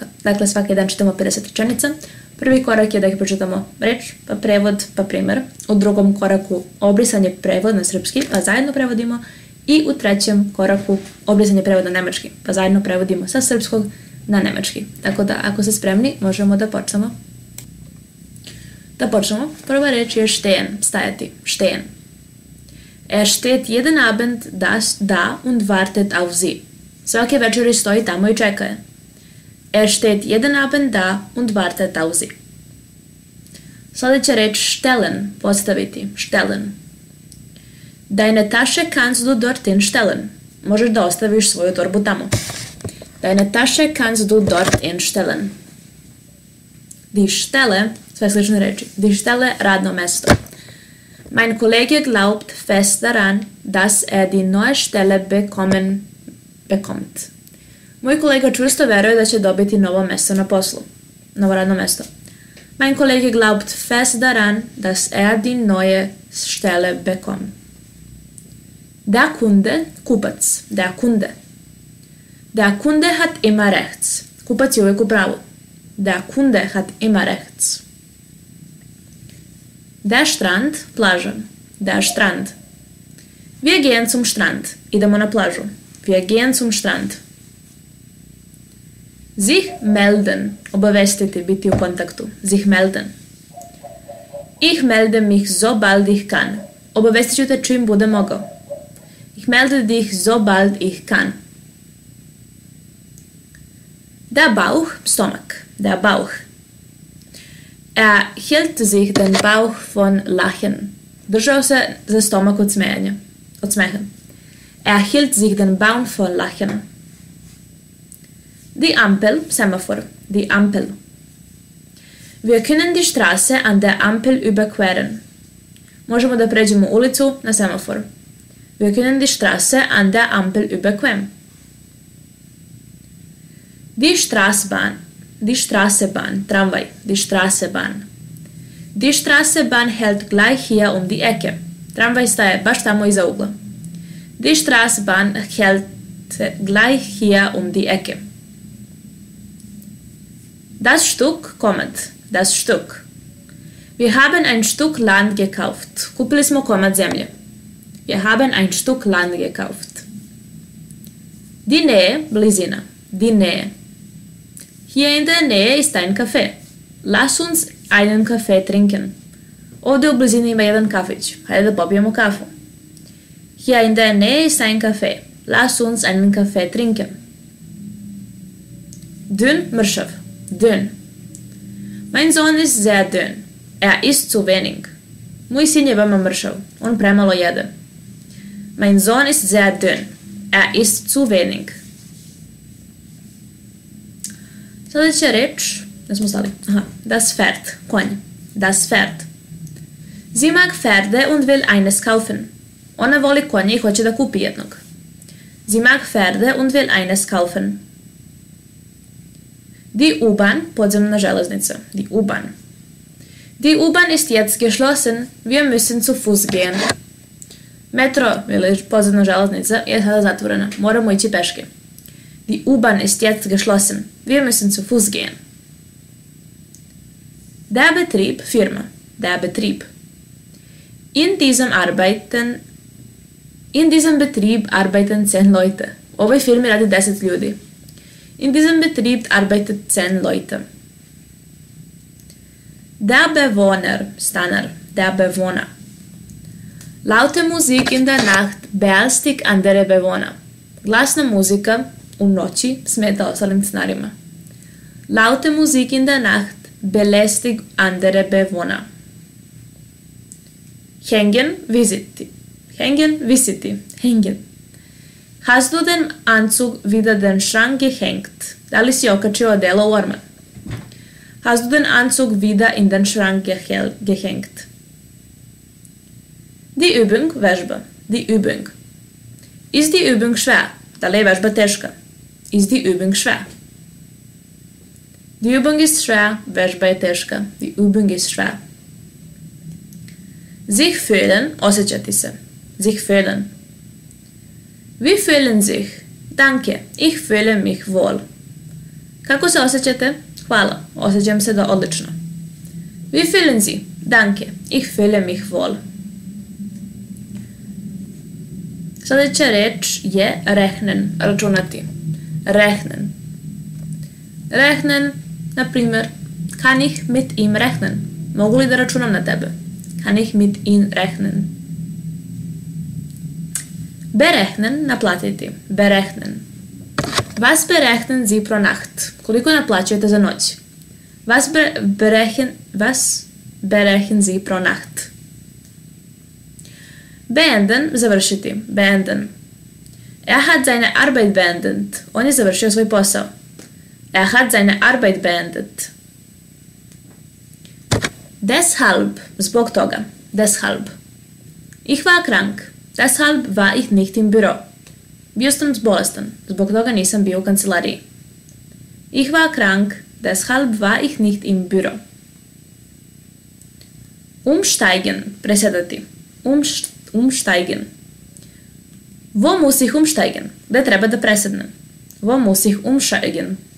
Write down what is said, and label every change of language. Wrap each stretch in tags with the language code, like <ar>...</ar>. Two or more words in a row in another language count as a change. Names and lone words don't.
<sr>Dakle, svaki dan čitamo 50 rečenica. Prvi korak je da ih pročitamo reč, pa prevod, pa primer. U drugom koraku obrisanje prevod na srpski, pa zajedno prevodimo. I u trećem koraku obrisanje prevod na nemački, pa zajedno prevodimo sa srpskog na nemački. Tako da, ako ste spremni, možemo da počnemo. Prva reč je stehen, stajati, stehen.</sr> <de>Steht jeden Abend da und wartet auf sie.</de> <sr>Svake večeri stoji tamo i čeka je.</sr> <de>Steht jeden Abend da und wartet auf sie.</de> <sr>Sljedeća reč stellen, postaviti, stellen.</sr> <de>Deine Tasche kannst du dorthin stellen.</de> <sr>Možeš da ostaviš svoju torbu tamo.</sr> <de>Deine Tasche kannst du dorthin stellen. Die Stelle,</de> <sr>sve slične reči.</sr> <de>Die Stelle,</de> <sr>radno mesto.</sr> <de>Mein Kollege glaubt fest daran, dass die neue Stelle bekommt.</de> <sr>Moj kolega čvrsto veruje da će dobiti novo mesto na poslu. Novo radno mesto.</sr> <de>Mein Kollege glaubt fest daran, dass die neue Stelle bekommt. Der Kunde, kupac. Der Kunde. Der Kunde hat immer rechts.</de> <sr>Kupac je uvijek u pravu.</sr> <de>Der Kunde hat immer rechts. Der Strand, plaža. Der Strand. Wir gehen zum Strand.</de> <sr>Idemo na plažu.</sr> <de>Wir gehen zum Strand. Sich melden.</de> <sr>Obavestiti, biti u kontaktu.</sr> <de>Sich melden. Ich melde mich sobald ich kann.</de> <sr>Obavestit ću te čim bude mogao.</sr> <de>Ich melde dich sobald ich kann. Der Bauch, stomak. Der Bauch. Hielt sich den Bauch von Lachen.</de> <sr>Držao se za stomak od smeha.</sr> <de>Hielt sich den Bauch von Lachen. Die Ampel, Semaphor. Die Ampel. Wir können die Straße an der Ampel überqueren.</de> <sr>Možemo da pređemo ulicu na semafor.</sr> <de>Wir können die Straße an der Ampel überqueren. Die Straßenbahn. Die Straßenbahn, Tramway, die Straßenbahn. Die Straßenbahn hält gleich hier um die Ecke.</de> <sr>Tramvaj staje baš tamo iza ugla.</sr> <de>Die Straßenbahn hält gleich hier um die Ecke. Das Stück, komad, das Stück. Wir haben ein Stück Land gekauft.</de> <sr>Kupili smo komad zemlje.</sr> <de>Wir haben ein Stück Land gekauft. Die Nähe, blizina. Die Nähe. Hier in der Nähe ist ein Café. Lass uns einen Kaffee trinken.</de> <sr>Ovdje u blizini ima jedan kafić. Hajde da popijemo kafu.</sr> <de>Hier in der Nähe ist ein Café. Lass uns einen Kaffee trinken. Dünn, mršav. Dünn. Mein Sohn ist sehr dünn. Isst zu wenig.</de> <sr>Moj sin je veoma mršav. On premalo jede.</sr> <de>Mein Sohn ist sehr dünn. Isst zu wenig.</de> <sr>Sljedeća reč, da smo stali,</sr> <de>das Pferd, konj, das Pferd. Sie mag Pferde und will eines kaufen.</de> <sr>Ona voli konje i hoće da kupi jednog.</sr> <de>Sie mag Pferde und will eines kaufen. Die U-Bahn,</de> <sr>podzemna železnica,</sr> <de>die U-Bahn. Die U-Bahn ist jetzt geschlossen, wir müssen zu Fuß gehen. Metro, ili podzemna železnica, je sada zatvorena, moramo ići peške. Die U-Bahn ist jetzt geschlossen. Wir müssen zu Fuß gehen. Der Betrieb, Firma. Der Betrieb. In diesem Betrieb arbeiten 10 Leute.</de> <sr>U ovoj firmi radi 10 ljudi.</sr> <de>In diesem Betrieb arbeitet 10 Leute. Der Bewohner, stanar. Der Bewohner. Laute Musik in der Nacht beängstigt andere Bewohner.</de> <sr>Glasna muzika u noći smeta ostalim stanarima.</sr> <de>Laute Musik in der Nacht belästigt andere Bewohner. Hängen, visiti. Hängen, visiti. Hängen. Hast du den Anzug wieder den Schrank gehängt?</de> <sr>Da li si okačio odelo u orman?</sr> <de>Hast du den Anzug wieder in den Schrank gehängt? Die Übung, vežba. Die Übung. Ist die Übung schwer?</de> <sr>Da li je vežba teška?</sr> <de>Ist die Übung schwer? Die Übung ist schwer,</de> <sr>vežba je teška.</sr> <de>Die Übung ist schwer. Sich fühlen,</de> <sr>osjećati se.</sr> <de>Sich fühlen. Vi fühlen sich? Danke, ich fühle mich wohl.</de> <sr>Kako se osjećate? Hvala, osjećam se da odlično.</sr> <de>Vi fühlen Sie? Danke, ich fühle mich wohl.</de> <sr>Sljedeća reč je rechnen, računati.</sr> <de>Rechnen. Rechnen,</de> <sr>na primjer,</sr> <de>kann ich mit ihm rechnen?</de> <sr>Mogu li da računam na tebe?</sr> <de>Kann ich mit ihm rechnen? Berechnen, naplatiti. Berechnen. Was berechnen Sie pro Nacht?</de> <sr>Koliko naplaćujete za noć?</sr> <de>Was berechnen Sie pro Nacht? Beenden, završiti. Beenden. Er hat seine Arbeit beendet.</de> <sr>On je završio svoj posao.</sr> <de>Er hat seine Arbeit beendet. Deshalb,</de> <sr>zbog toga.</sr> <de>Deshalb. Ich war krank. Deshalb war ich nicht im Büro.</de> <sr>Bio sam bolestan. Zbog toga nisam bio u kancelariji.</sr> <de>Ich war krank. Deshalb war ich nicht im Büro. Umsteigen, presedati. Umsteigen. Wo muss ich umsteigen?</de> <sr>Gde treba da presednem?</sr> <de>Wo muss ich umsteigen?</de>